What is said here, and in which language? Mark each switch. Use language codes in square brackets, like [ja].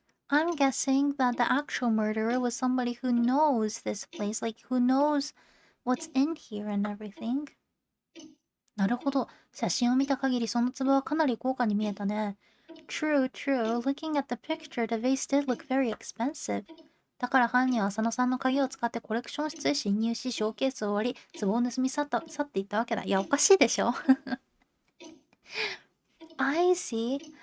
[en] I'm guessing that the actual murderer was somebody who knows this place, who knows what's in here and everything. [ja] なるほど。写真を見た限りその壺はかなり高価に見えたね。 [en] True. Looking at the picture, the vase did look very expensive. [ja] だから犯人は浅野さんの鍵を使ってコレクション室へ侵入し、ショーケースを割り、壺を盗み去っていったわけだ。いや、おかしいでしょ [en] I see.